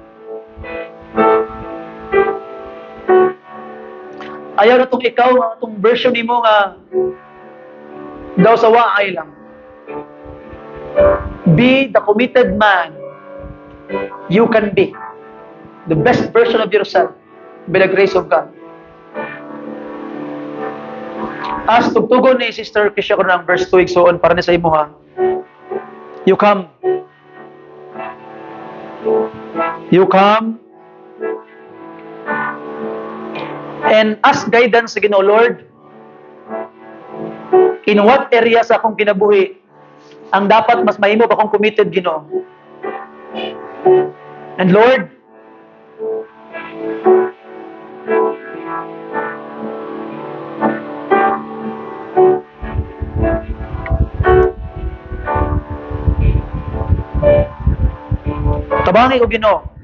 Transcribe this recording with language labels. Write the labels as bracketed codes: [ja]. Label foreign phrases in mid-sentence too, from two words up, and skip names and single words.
[ceb] Ayaw na itong ikaw, itong version nimo nga daw sa waay lang. [en] Be the committed man you can be. The best version of yourself by the grace of God. [ceb] As tugtugon ni Sister Kisha ko ng verse 2 igsoon para ni sa imo ha. [en] You come. You come and ask guidance [ceb] sa Ginoo, [en] Lord. In what area [ceb] sa akong kinabuhi ang dapat mas mahimo ba akong committed Ginoo? And Lord, tabangi ko Ginoo.